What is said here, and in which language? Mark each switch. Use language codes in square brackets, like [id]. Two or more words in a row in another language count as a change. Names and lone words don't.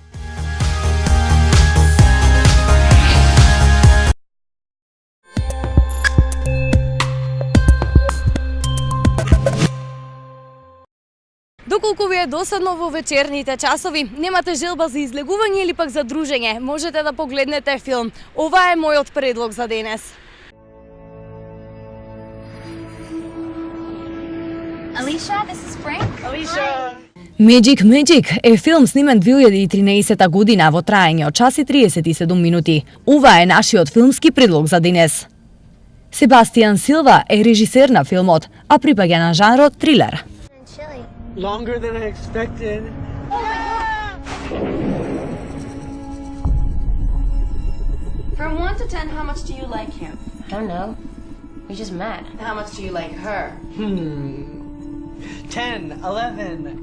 [mk] Доколку ви е досадно во вечерните часови, немате желба за излегување или пак за дружење, можете да погледнете филм. Ова е мојот предлог за денес. [en] Alicia, this is Frank. Alicia! [mk] Magic е филм снимен 2013 година во траење од час и 37 минути. Ова е нашиот филмски предлог за денес. Себастијан Силва е режисер на филмот, а припаѓа на жанрот трилер. [en] Longer than I expected. From 1 to 10, how much do you like him? I don't know. We just met. How much do you like her? 10, 11.